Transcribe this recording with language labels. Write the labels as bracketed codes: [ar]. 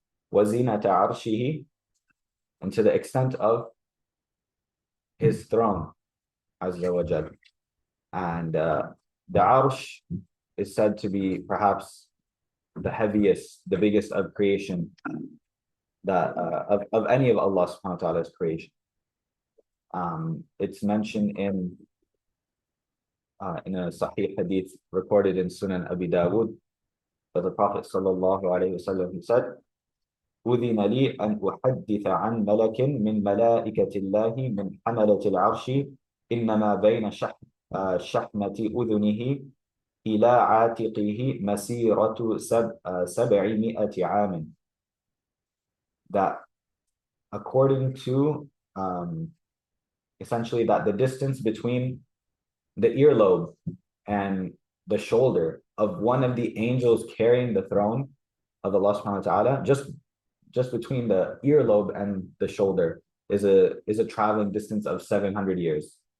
[ar] Wa zinata arshihi, [en] and to the extent of His throne, azza wa jal. And the arsh is said to be perhaps the heaviest, the biggest of creation, that of any of Allah subhanahu wa ta'ala's creation. It's mentioned in a Sahih hadith recorded in Sunan Abi Dawud, that the Prophet sallallahu alayhi wa sallam said, [ar] أذن لي أن أحدث عن ملك من ملائكة الله من حملة العرش إنما بين شحمة أذنه إلى عاتقه مسيرة 700 عام. [en] That according to essentially that the distance between the earlobe and the shoulder of one of the angels carrying the throne of Allah subhanahu wa ta'ala, just between the earlobe and the shoulder is a traveling distance of 700 years.